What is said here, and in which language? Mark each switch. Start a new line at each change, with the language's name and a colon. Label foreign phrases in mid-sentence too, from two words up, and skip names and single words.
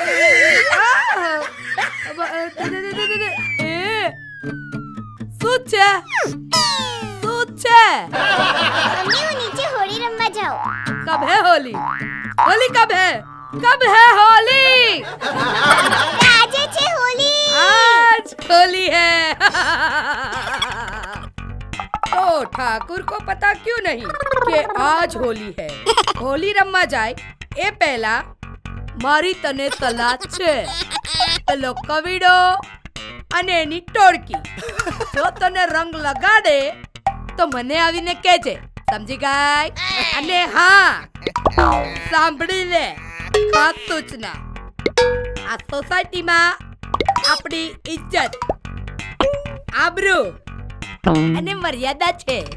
Gujarati: શું છે
Hindi: मम्मी वो नीचे होली रमवा जाओ। कब है होली? होली कब है होली? आज है होली। आज होली है। तो ठाकुर को पता क्यों नहीं कि आज होली है?
Gujarati: હોળી રમવા જાય એ પહેલા મારી તને સલાહ છે, પેલો કવિડો અને એની ટોળકી જો તને રંગ લગાડે તો મને આવીને કહેજે, સમજી ગઈ? અને હા સાંભળી લે ખાસ સૂચના, આ સોસાયટીમાં આપણી ઇજ્જત, આબરૂ અને મર્યાદા છે।